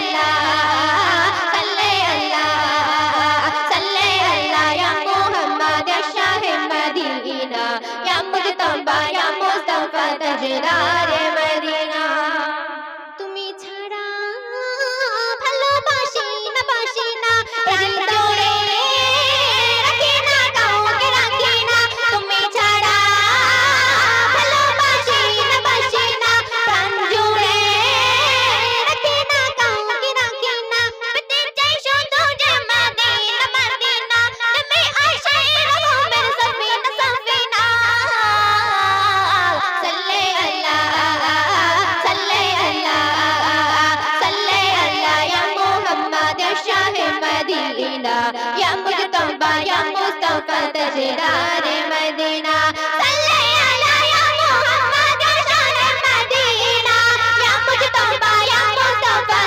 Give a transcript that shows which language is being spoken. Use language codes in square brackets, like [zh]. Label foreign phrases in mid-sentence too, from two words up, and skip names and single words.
[ur] اللہ یا محمد یا شاہ مدینہ یا مجتبیٰ یا مصطفیٰ تاجدار مدینہ [bn] তুমি ছাড়া ভালোবাসি না হৃদয়ে রাখি না কাউকে রাখি না তুমি ছাড়া ভালোবাসি না প্রাণ জুড়ে রাখি না কাউকে রাখি না পেতে চাই শুধু যে মদিনা তুমি আসে রহমের সফিনা [ur] صلے اللہ یا محمد یا شاہ مدینہ یا مجتبیٰ یا مصطفیٰ تاجدار مدینہ صلے اللہ یا محمد یا شاہ مدینہ یا مجتبیٰ یا مصطفیٰ